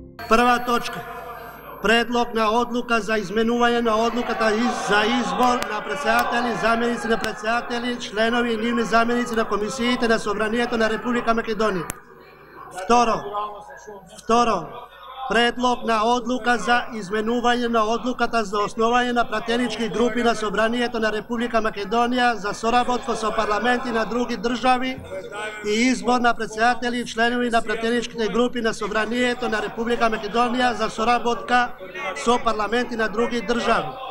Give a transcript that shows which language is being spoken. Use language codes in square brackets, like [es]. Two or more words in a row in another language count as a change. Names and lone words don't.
[mk] Прва точка. Предлог на одлука за изменување на одлука за избор на председатели, заменици на председатели, членови и нивни заменици на комисиите на Собранието на Република Македонија. Второ, предлог на одлука за изменување на одлуката за основање на пратенички групи на Собранието на Република Македонија за соработка со парламенти на други држави и избор на председатели и членови на пратеничките групи на Собранието на Република Македонија за соработка со парламенти на други држави.